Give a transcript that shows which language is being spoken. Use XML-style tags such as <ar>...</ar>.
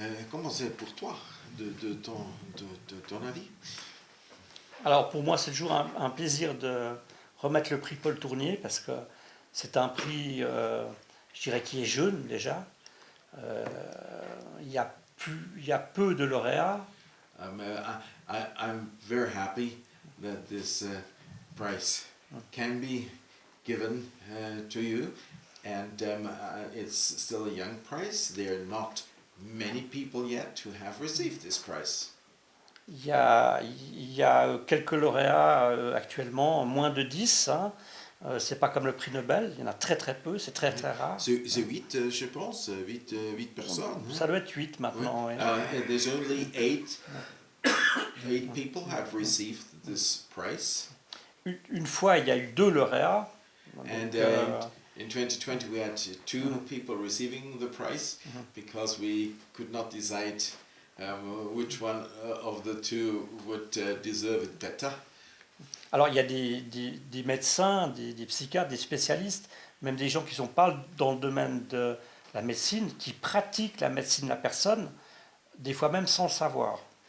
<fr>Comment c'est pour toi, de ton avis? Alors pour moi, c'est toujours un plaisir de remettre le prix Paul Tournier parce que c'est un prix, je dirais, qui est jeune déjà. Il y a peu de lauréats.</fr> <en>I'm very happy that this prize can be given to you, and it's still a young prize. There are not many people yet who have received this prize.</en> <fr>Il y a quelques lauréats actuellement, moins de 10, hein, C'est pas comme le prix Nobel, il y en a très très peu, c'est très très rare. C'est 8, je pense, 8 personnes. Ça doit être 8 maintenant. Ouais. Oui.</fr> <en>And there's only 8 people have received this prize.</en> <fr>Une fois, il y a eu 2 lauréats. Donc,</fr> <en>And in 2020 we had 2 people receiving the prize because we could not decide which one of the 2 would deserve it better.</en> <fr>alors, il y a des médecins, des psychiatres, des spécialistes, même des gens qui sont pas dans le domaine de la médecine, qui pratiquent la médecine de la personne, des fois même sans le savoir.</fr>